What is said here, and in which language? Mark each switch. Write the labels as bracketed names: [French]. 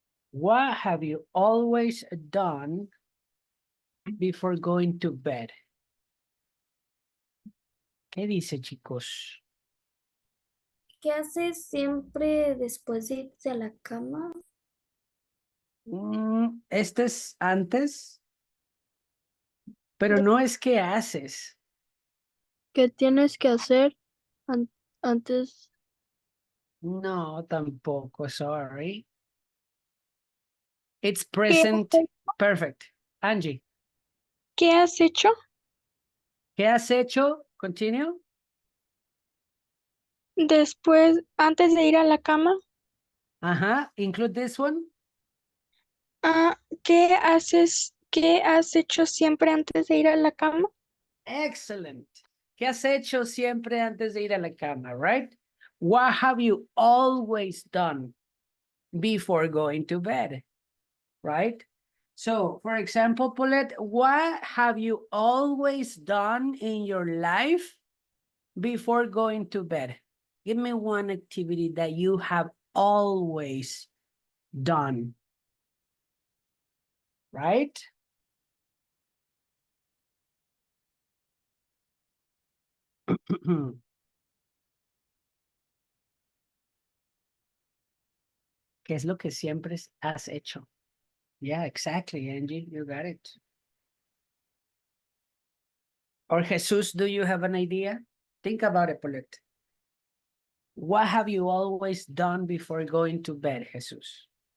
[English] What have you always done before going to bed? [Spanish] ¿Qué dice, chicos? ¿Qué haces siempre después de irte a la cama? Este es antes, pero no es que haces. ¿Qué tienes que hacer antes? No, tampoco, [English] sorry. It's [Spanish] ¿Qué, [English] present perfect. Angie, [Spanish] qué has hecho ¿qué has hecho? [English] Continue. [Spanish] después, antes de ir a la cama? [English] Ajá, include this one. [Spanish] Ah, qué has hecho siempre antes de ir a la cama? [English] Excellent. [Spanish] ¿Qué has hecho siempre antes de ir a la cama, [English] right? What have you always done before going to bed, right? So, for example, Paulette, what have you always done in your life before going to bed? Give me one activity that you have always done, right? [Spanish] ¿Qué es lo que siempre has hecho? [English] Yeah, exactly, Angie, you got it. Or Jesus, do you have an idea? Think about it, Paulette. What have you always done before going to bed, Jesus?